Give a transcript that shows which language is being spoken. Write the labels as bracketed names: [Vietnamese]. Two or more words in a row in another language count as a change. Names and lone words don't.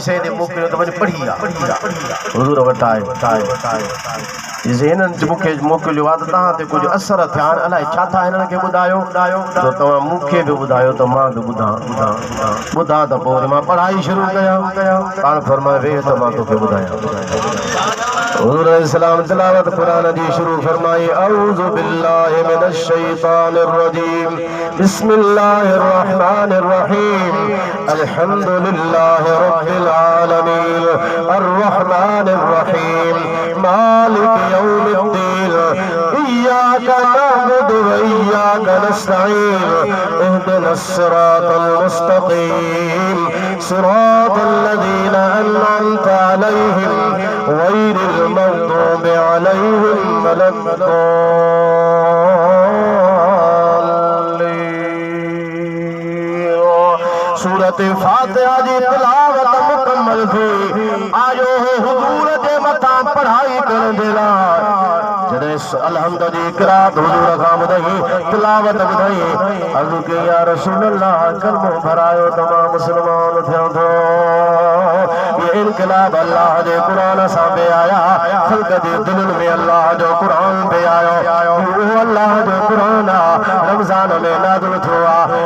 [Sindhi] से दे मोकिलियो त वञी पढ़ी हुज़ूर वटि आयो हिननि मूंखे मोकिलियो आहे त तव्हां ते कुझु असर थिया आहिनि अलाए छा था हिननि खे ॿुधायो त तव्हां मूंखे बि ॿुधायो त मां बि ॿुधां त पोइ वरी मां पढ़ाई शुरू कयां पाण फरमाए वेह त मां तोखे ॿुधायां हुज़ूर इस्लाम तिलावत कुरान जी शुरू फरमाई [Arabic] أعوذ بالله من الشيطان الرجيم بسم الله الرحمن الرحيم الحمد لله رب العالمين الرحمن الرحيم مالك يوم الدين إياك نعبد و إياك نستعين اهدنا الصراط المستقيم صراط الذين أنعمت عليهم غير المغضوب عليهم ولا الضالين [Sindhi] सूरत फातिहा जी तिलावत मुकम्मल थी आयो हुज़ूर जे मथां पढ़ाई करण जे लाइ जॾहिं अलहम्द जी क़िरात हुज़ूर खां ॿुधई तिलावत ॿुधई अर्ज़ु कई [Arabic] يا رسول الله [Sindhi] कलमो भरायो त मां मुस्लमान थियां थो ये इनकलाब अल्लाह जे क़ुरान सां पे आया ख़ल्क़ जे दिलनि में अल्लाह जो क़ुरान पे आयो उहो अल्लाह जो क़ुरान आहे रमज़ान में नाज़िल थियो आहे